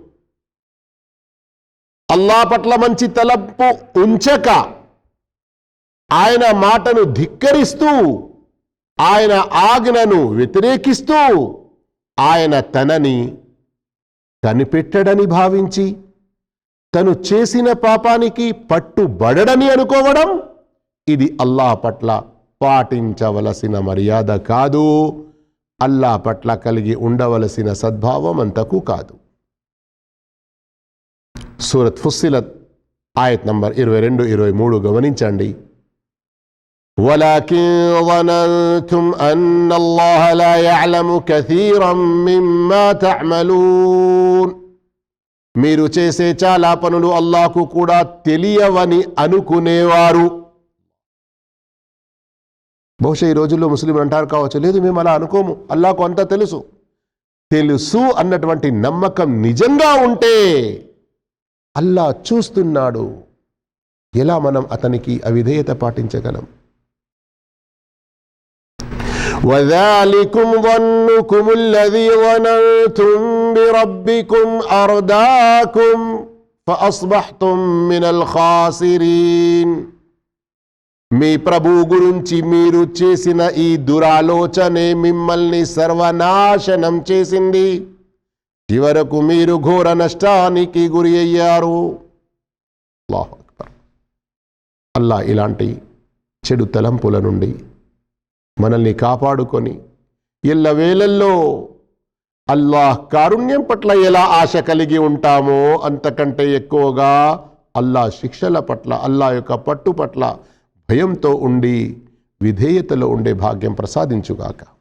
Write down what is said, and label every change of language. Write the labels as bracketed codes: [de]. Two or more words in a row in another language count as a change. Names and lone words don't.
[te] అల్లాహ్ పట్ల మంచి తలపు ఉంచక ఆయన మాటను ధిక్కరిస్తూ, ఆయన ఆజ్ఞను వ్యతిరేకిస్తూ, ఆయన తనని కనిపెట్టడని భావించి తను చేసిన పాపానికి పట్టుబడడని అనుకోవడం, ఇది అల్లాహ్ పట్ల పాటించవలసిన మర్యాద కాదు. అల్లాహ్ పట్ల కలిగి ఉండవలసిన సద్భావం అంతకు కాదు. సూరత్ ఫుస్సిలత్ ఆయత్ నంబర్ 22-23 గమనించండి. [ar] వలకిన్ ظننتم أن الله لا يعلم كثيرا مما تعملون. [te] మీరు చేసే చాలా పనులు అల్లాహ్కు కూడా తెలియవని అనుకునేవారు. బహుశా ఈ రోజుల్లో ముస్లింలు అంటారు కావచ్చు, లేదు మేము అలా అనుకోము, అల్లాహ్కు అంతా తెలుసు. తెలుసు అన్నటువంటి నమ్మకం నిజంగా ఉంటే అల్లాహ్ చూస్తున్నాడు, ఎలా మనం అతనికి అవిధేయత పాటించగలం? [ar] وَذَلِكُمْ ظَنُّكُمُ الَّذِي ظَنَنْتُمْ بِرَبِّكُمْ أَرْدَاكُمْ فَأَصْبَحْتُمْ مِنَ الْخَاسِرِينَ. [te] మీ ప్రభు గురించి మీరు చేసిన ఈ దురాలోచనే మిమ్మల్ని సర్వనాశనం చేసింది. చివరకు మీరు ఘోర నష్టానికి గురి అయ్యారు. [ar] الله أكبر. [te] అల్లాహ్ ఇలాంటి చెడు తలంపుల నుండి మనల్ని కాపాడుకొని ఎల్లవేళల్లో అల్లాహ్ కారుణ్యం పట్ల ఎలా ఆశ కలిగి ఉంటామో అంతకంటే ఎక్కువగా అల్లాహ్ శిక్షల పట్ల, అల్లాహ్ యొక్క పట్టు పట్ల భయంతో ఉండి విధేయతలో ఉండే భాగ్యం ప్రసాదించుగాక.